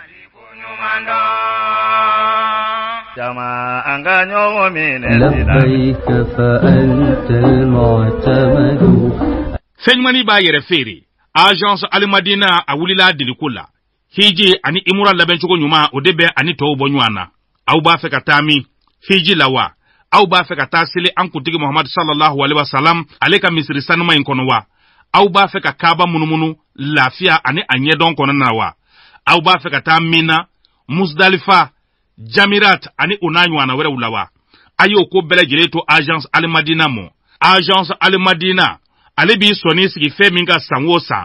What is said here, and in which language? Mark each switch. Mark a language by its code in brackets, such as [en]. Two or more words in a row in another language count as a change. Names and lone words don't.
[bm] Fɛnɲumani b'a yɛrɛ feere. Agence Alimadina a wulila diliko la. Hiji ani imura labɛncogo ɲuman o de bɛ ani tɔw bɔ ɲɔgɔn na. Aw b'a fɛ ka taa min? Hiji la wa? Aw b'a fɛ ka taa seli an kuntigi Muhammad sallallahu alaihi wasallam ale ka misiri sanuma in kɔnɔ wa? Aw b'a fɛ ka Kaaba munumunu lafiya ani a ɲɛdɔn kɔnɔ na wa? Aw b'a fɛ ka taa Mina, Musdalifa, Jamirat ani o n'a ɲɔgɔnna wɛrɛw la wa? A y'o ko bɛɛ lajɛlen to Agence Alimadina mɔ. Agence Alimadina ale b'i sɔnni sigi fɛn min ka san o san.